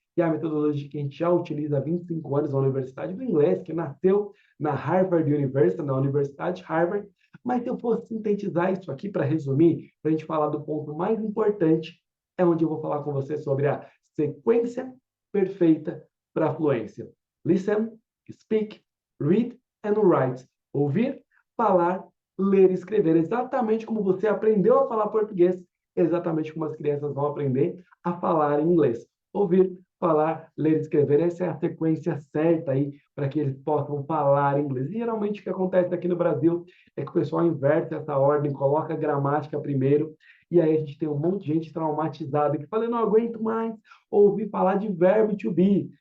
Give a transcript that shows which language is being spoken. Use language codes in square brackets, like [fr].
[pt] Que é a metodologia que a gente já utiliza há 25 anos na Universidade do Inglês, que nasceu na Harvard University, na Universidade de Harvard. Mas se eu fosse sintetizar isso aqui para resumir, para a gente falar do ponto mais importante, é onde eu vou falar com você sobre a sequência perfeita para a fluência. [en] Listen, speak, read and write. [pt] Ouvir, falar, ler e escrever. Exatamente como você aprendeu a falar português, exatamente como as crianças vão aprender a falar inglês. Ouvir, falar, ler e escrever. Essa é a sequência certa aí para que eles possam falar inglês. E geralmente o que acontece aqui no Brasil é que o pessoal inverte essa ordem, coloca a gramática primeiro, e aí a gente tem um monte de gente traumatizada que fala, eu não aguento mais ouvir falar de verbo to be.